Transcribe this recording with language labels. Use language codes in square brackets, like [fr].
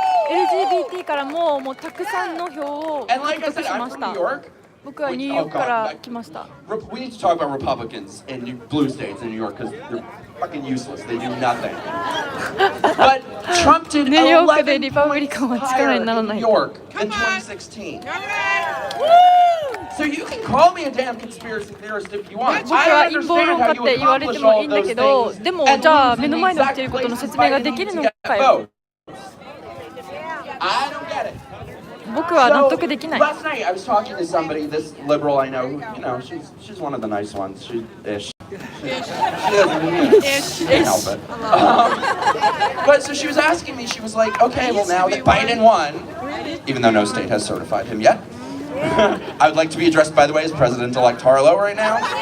[ja] LGBT からもたくさんの票を獲得しました。僕はニューヨークから来ました。 [en] We need to talk about Republicans in blue states in New York because they're fucking useless. They do nothing. But Trump did [ja] ニューヨークで 11 リパブリカンは力にならない。 [en] in New York in 2016. So you can call me a damn conspiracy theorist if you want. [ja] 僕は陰謀論家って言われてもいいんだけど、でもじゃあ目の前で起きていることの説明ができるのかよ。 [en] I don't get it. [ja] 僕は納得できない。 [en] Last night I was talking to somebody, this liberal I know, you know, she's one of the nice ones. She doesn't, she can't help it. But so she was asking me, she was like, okay, well now that Biden won, even though no state has certified him yet, I would like to be addressed, by the way, as President-elect Harlow right now.